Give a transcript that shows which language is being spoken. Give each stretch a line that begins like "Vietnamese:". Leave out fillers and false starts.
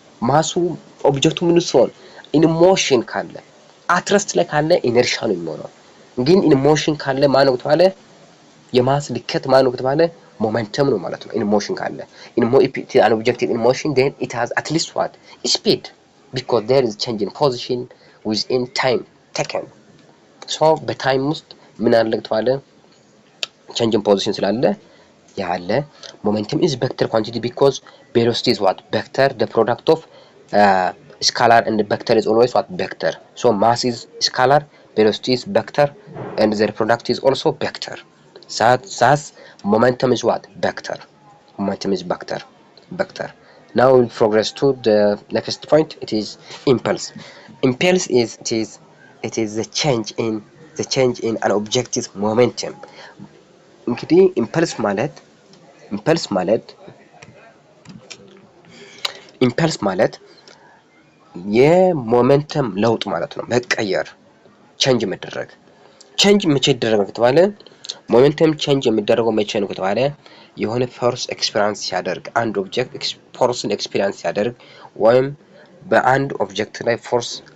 Amharic: ማሱ ኦብጀክቱ ምን ሲሆን ኢን ሞሽን ካለ አትረስት ላይ ካለ ኢነርሻ ነው የሚሆነው። ግን ኢን ሞሽን ካለ ማን ነው ከተባለ የማስ ልከት ማን ነው ከተባለ ሞመንተም ነው ማለት ነው። ኢን ሞሽን ካለ
English: an object in motion then it has at least what? Speed, because there is change in position within time taken. so
Amharic: በታይም ውስጥ ምን አለ ከተባለ
English: change in position
Amharic: ስላለ ያለ
English: momentum is vector quantity because velocity is what? Vector, the product of scalar and vector is always what? Vector. So mass is scalar, velocity is vector, and their product is also vector. Thus momentum is what? Vector. Momentum is vector. Now we'll progress to the next point. It is impulse. Impulse is the change in an object's momentum.
Amharic: እንግዲህ ኢምፐልስ ማለት የሞመንተም ለውጥ ማለት ነው። መቀየር፣ ቼንጅ መደረግ። ቼንጅ መቼ ይደረጋል ከተባለ ሞመንተም ቼንጅ የሚደረገው መቼ ነው ከተባለ የሆነ ፎርስ ኤክስፒሪየንስ ሲያደርግ አንድ ኦብጀክት ፎርስን ኤክስፒሪየንስ ሲያደርግ ወይም በአንድ ኦብጀክት ላይ ፎርስ